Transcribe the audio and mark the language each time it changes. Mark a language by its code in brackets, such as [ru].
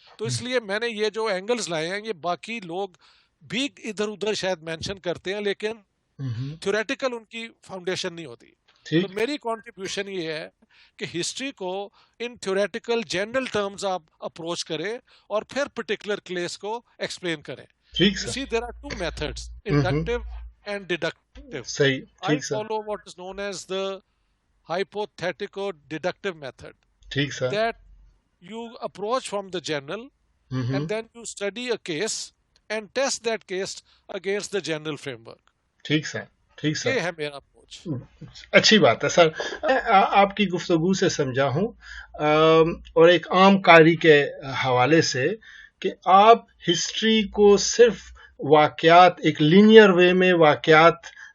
[ur] تو اس لیے میں نے یہ جو اینگلز لائے ہیں یہ باقی لوگ بھی ادھر ادھر شاید مینشن کرتے ہیں لیکن تھیوریٹیکل ان کی فاؤنڈیشن نہیں ہوتی. تو میری کنٹریبیوشن یہ ہے کہ ہسٹری کو ان تھیوریٹیکل جنرل ٹرمز آپ اپروچ کریں اور پھر پرٹیکولر کیس کو ایکسپلین کریں. [en] You see, there are two methods, inductive and deductive. I follow what is known as the hypothetico-deductive method. That you approach from the general and then you study a case and test that case against the general framework. [ur] ٹھیک سر. یہ ہے میرا approach. اچھی بات ہے سر. آپ کی گفتگو سے سمجھا ہوں اور ایک عام قاری کے حوالے سے کہ آپ ہسٹری کو صرف واقعات ایک لینئر وے میں واقعات